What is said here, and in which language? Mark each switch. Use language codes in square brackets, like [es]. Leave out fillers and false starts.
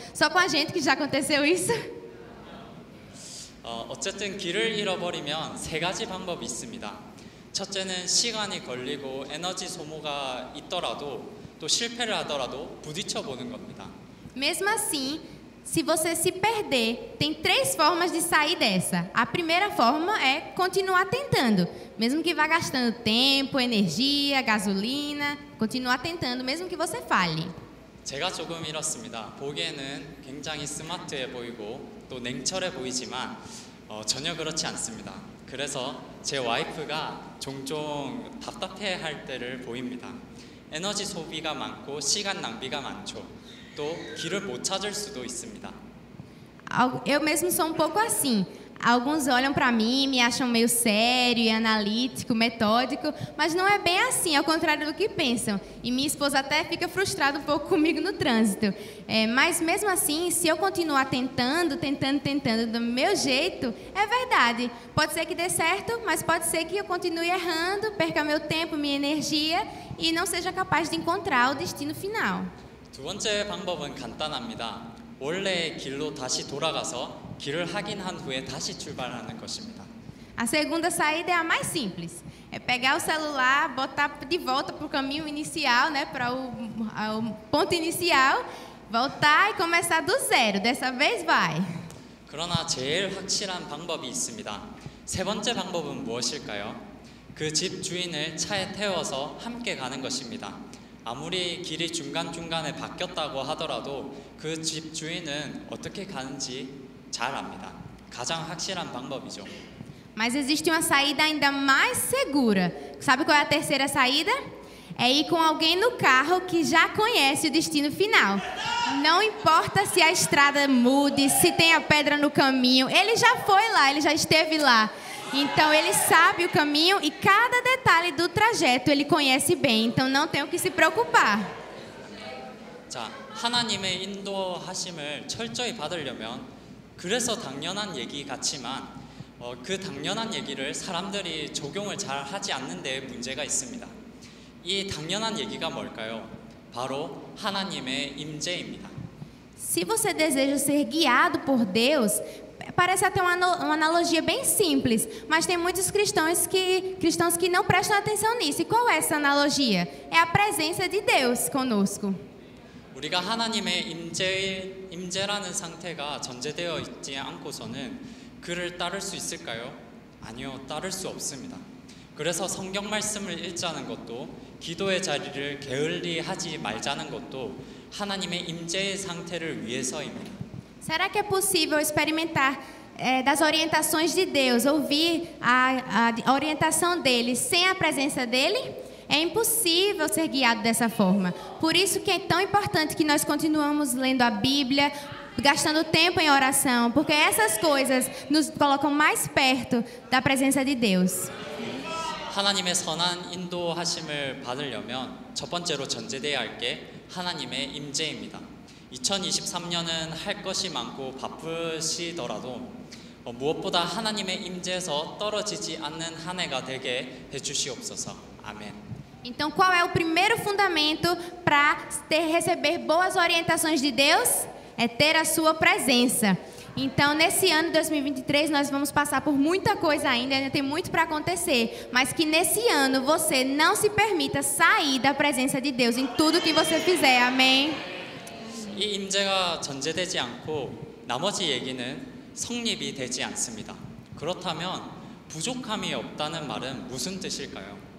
[pt] Só com a gente que já aconteceu isso? [ko] 어쨌든 길을 잃어버리면 3가지 방법이 있습니다. 첫째는 시간이 걸리고 에너지 소모가 있더라도 또 실패를 하더라도 부딪혀 보는 겁니다. [pt] Mesmo assim, se você se perder, tem 3 formas de sair dessa. A primeira forma é continuar tentando, mesmo que vá gastando tempo, energia, gasolina, continuar tentando, mesmo que você falhe. [ko] 제가 조금 이렇습니다. 보기에는 굉장히 스마트해 보이고 또 냉철해 보이지만 전혀 그렇지 않습니다. 그래서 제 와이프가 종종 답답해할 때를 보입니다. 에너지 소비가 많고 시간 낭비가 많죠. 또 길을 못 찾을 수도 있습니다. [pt] Eu mesmo sou um pouco assim. Alguns olham para mim, me acham meio sério e analítico, metódico, mas não é bem assim, ao contrário do que pensam. E minha esposa até fica frustrada um pouco comigo no trânsito. Mas mesmo assim, se eu continuar tentando do meu jeito, é verdade. Pode ser que dê certo, mas pode ser que eu continue errando, perca meu tempo, minha energia e não seja capaz de encontrar o destino final. [ko] 두 번째 방법은 간단합니다. 원래의 길로 다시 돌아가서 길을 확인한 후에 다시 출발하는 것입니다. [pt] A segunda saída é a mais simples. É pegar o celular, botar de volta para o caminho inicial, para o ponto inicial, voltar e começar do zero. Dessa vez vai. [ko] 그러나 제일 확실한 방법이 있습니다. 3번째 방법은 무엇일까요? 그 집 주인을 차에 태워서 함께 가는 것입니다. 아무리 길이 중간중간에 바뀌었다고 하더라도 그 집 주인은 어떻게 가는지 잘 압니다. 가장 확실한 방법이죠. [pt] Mas existe uma saída ainda mais segura. Sabe qual é a terceira saída? É ir com alguém no carro que já conhece o destino final. Não importa se a estrada mude, se tem a pedra no caminho, ele já foi lá, ele já esteve lá. Então ele sabe o caminho e cada detalhe do trajeto ele conhece bem. Então não tem o que se preocupar. [ko] 자, 하나님의 인도하심을 철저히 받으려면 그래서 당연한 얘기 같지만 그 당연한 얘기를 사람들이 적용을 잘 하지 않는 데에 문제가 있습니다. 이 당연한 얘기가 뭘까요? 바로 하나님의 임재입니다. [pt] Se você deseja ser guiado por Deus, parece até uma analogia bem simples, mas tem muitos cristãos que não prestam atenção nisso. E qual é essa analogia? É a presença de Deus conosco. [ko] 우리가 하나님의 임재라는 상태가 전제되어 있지 않고서는 그를 따를 수 있을까요? 아니요, 따를 수 없습니다. 그래서 성경 말씀을 읽자는 것도 기도의 자리를 게을리하지 말자는 것도 하나님의 임재의 상태를 위해서입니다. [pt] Será que é possível experimentar das orientações de Deus, ouvir a orientação dele sem a presença dele? É impossível ser guiado dessa forma. Por isso que é tão importante que nós continuamos lendo a Bíblia, gastando tempo em oração, porque essas coisas nos colocam mais perto da presença de Deus. [ko] 하나님의 선한 인도하심을 받으려면 첫 번째로 전제되어야 할 게 하나님의 임재입니다. 2023년은 할 것이 많고 바쁘시더라도 무엇보다 하나님의 임재에서 떨어지지 않는 한 해가 되게 해주시옵소서. 아멘. [pt] Então, qual é o primeiro fundamento para receber boas orientações de Deus? É ter a sua presença. Então, nesse ano de 2023, nós vamos passar por muita coisa ainda tem muito para acontecer. Mas que nesse ano você não se permita sair da presença de Deus em tudo que você fizer. Amém? [ko] 이 임재가 전제되지 않고 나머지 얘기는 성립이 되지 않습니다. 그렇다면 부족함이 없다는 말은 무슨 뜻일까요?